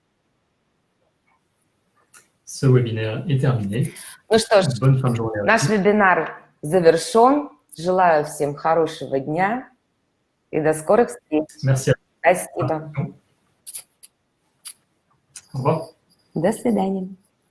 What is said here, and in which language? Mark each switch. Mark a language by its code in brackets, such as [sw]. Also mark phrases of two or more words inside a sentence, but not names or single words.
[fr] Ce webinaire est terminé. [ru] Ну что ж, [fr] Bonne fin de journée. [ru] наш вебинар завершен. Желаю всем хорошего дня и до скорых встреч. [fr] Merci. [ru] Спасибо. [fr] Au revoir. [ru] До свидания.